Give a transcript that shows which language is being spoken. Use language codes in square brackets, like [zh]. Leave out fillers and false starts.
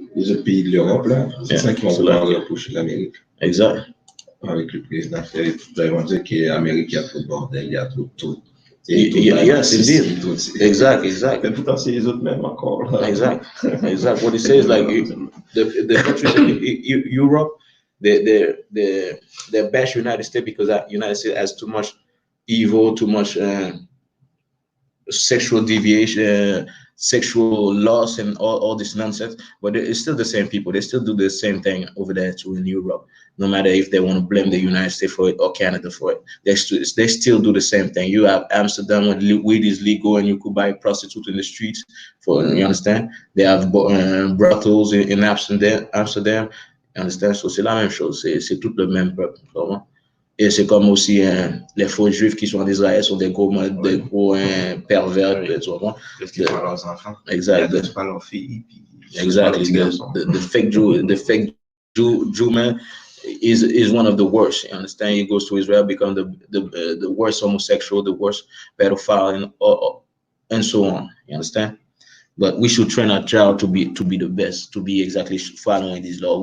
[fr] Les autres pays de l'Europe, là, c'est ça qu'ils vont reprocher l'Amérique. Exact. Avec le président, ils vont dire que l'Amérique, il y a trop de bordel, il y a trop de tout. [en] Yes, indeed. Exact. [fr] Mais pourtant, c'est les autres mêmes encore. Là. Exact. [en] What he says, like the countries in Europe, they bash United States because United States has too much evil, too much sexual deviation, sexual loss, and all this nonsense. But it's still the same people. They still do the same thing over there too in Europe. No matter if they want to blame the United States for it or Canada for it, they still do the same thing. You have Amsterdam where weed is legal and you could buy prostitutes in the streets. You understand? They have brothels in Amsterdam. You understand? [fr] So c'est la même chose. C'est tout le même peuple. Et c'est comme aussi les faux juifs qui sont en Israël sont des gros pervers. Qu'est-ce qu'ils font à leurs enfants? Exact. Ils pas leurs filles. [en] Exactly. The fake Jew man is one of the worst. You understand? He goes to Israel, become the worst homosexual, the worst pedophile, and so on. You understand? But we should train our child to be the best, to be exactly following these laws.